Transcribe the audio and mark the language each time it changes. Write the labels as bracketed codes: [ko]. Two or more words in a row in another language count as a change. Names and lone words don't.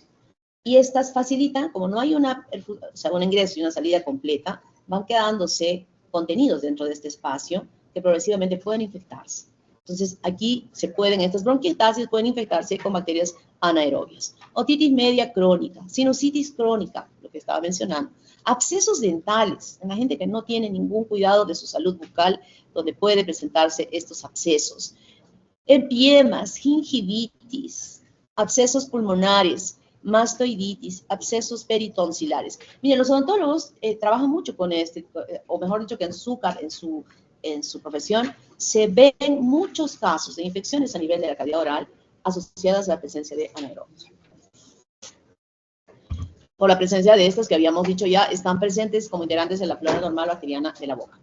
[es] Y estas facilitan, como no hay un ingreso y una salida completa, van quedándose contenidos dentro de este espacio que progresivamente pueden infectarse. Entonces, aquí estas bronquiectasias pueden infectarse con bacterias anaerobias. Otitis media crónica, sinusitis crónica, lo que estaba mencionando. Abscesos dentales, en la gente que no tiene ningún cuidado de su salud bucal, donde puede presentarse estos abscesos. Empiemas, gingivitis, abscesos pulmonares, mastoiditis, abscesos peritonsulares. Miren, los odontólogos trabajan mucho con o mejor dicho que en su profesión, se ven muchos casos de infecciones a nivel de la cavidad oral asociadas a la presencia de anaerobios. Por la presencia de estas que habíamos dicho ya, están presentes como integrantes de la flora normal bacteriana de la boca.